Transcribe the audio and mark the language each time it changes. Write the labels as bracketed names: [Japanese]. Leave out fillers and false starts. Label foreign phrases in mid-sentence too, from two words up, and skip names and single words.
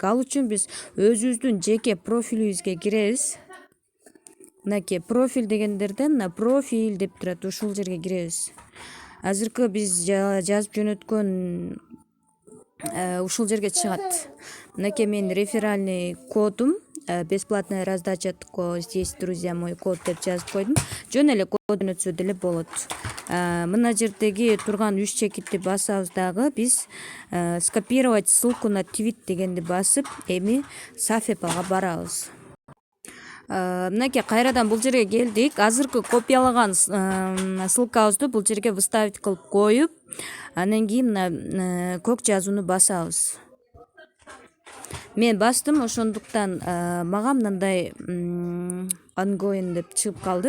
[Kyrgyz] Ал үчүн биз өзүбүздүн жеке профилибизге киребиз. Мынакей профиль дегендерден мына профиль деп турат, ушул жерге киребиз. Азыркы биз жазып жөнөткөн ушул жерге чыгат. Мынакей менин реферальный кодум [Russian] бесплатная раздача такого, здесь, друзья мой, [Kyrgyz] код деп жазып койдум. Жөн эле кодун өтсө деле болот. Мына жердеги турган 3 чекитти басабыз дагы биз [Russian] скопировать ссылку на твит [Kyrgyz] дегенди басып, эми Safepa'га барабыз. Мынакей кайрадан бул жерге келдик. Азыркы копиялаган ссылкабызды бул жерге выставить кылып коюп, анан кийин мына көк жазууну басабыз. Мен бастым, ошондуктан мага мындай ongoing деп чыгып калды.